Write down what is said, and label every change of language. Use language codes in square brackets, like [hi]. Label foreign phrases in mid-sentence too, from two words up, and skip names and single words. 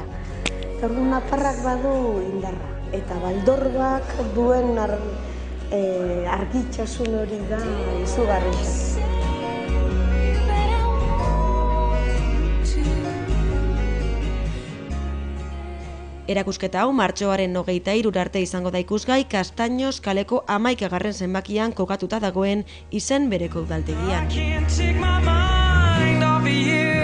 [eu] Eta orduan nafarrak badu indarra. Eta baldorgak duen argitxasun hori da izugarria. Erakusketa hau martxoaren 23 arte izango da ikusgai Kastaños kaleko 11. zenbakian kokatuta dagoen izen bereko udaltegian. [en] I can't take my mind off of you.